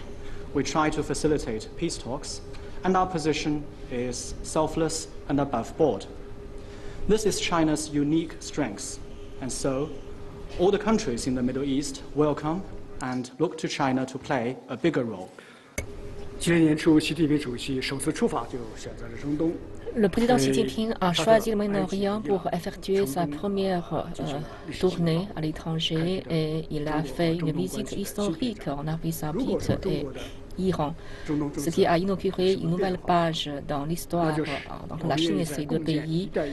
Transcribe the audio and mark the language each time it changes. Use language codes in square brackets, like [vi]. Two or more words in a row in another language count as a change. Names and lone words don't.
[en] We try to facilitate peace talks, and our position is selfless and above board. This is China's unique strength, and so all the countries in the Middle East welcome and look to China to play a bigger role. [zh] 今年年初，习近平主席首次出访就选择了中东。 [fr] Le président Xi Jinping a choisi le Moyen-Orient pour effectuer sa première tournée à l'étranger et il a fait une visite historique en Arabie Saoudite et Iran, ce qui a inauguré une nouvelle page dans l'histoire entre la Chine et ces deux pays.